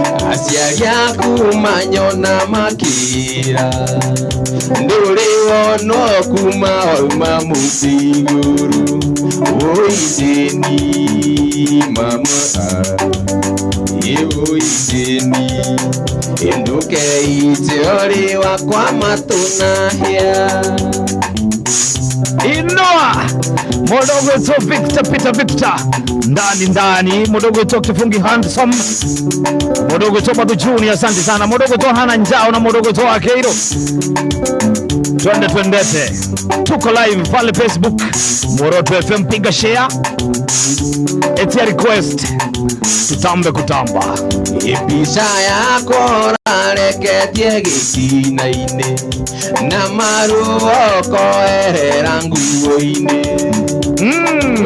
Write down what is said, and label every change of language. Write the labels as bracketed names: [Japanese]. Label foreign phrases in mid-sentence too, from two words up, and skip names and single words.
[Kikuyu] Aciari aku manyona makĩra, ndũrĩ wona kuma wauma mũtĩ igũrũ. Woi thĩni, mama, ah, ĩ woi thĩni, ndũkeite ũrĩ wakwa matũ na hĩa. [Swahili] Inua. Mdogo wetu Victor, Peter Victor. Ndani, ndani. Mdogo wetu Kifungi Handsome. Mdogo wetu Badu Junior, asante sana. Mdogo wetu Hana Njao na mdogo wetu Akeiro. Twende, twendete. Tuko live pale Facebook. Moroto F M, piga share. Etia request. Tutambe kutamba. [Kikuyu] Mbica yakwa ũrareketie gĩtina-inĩ, na maruo ũkoerera nguo-inĩ. Mm.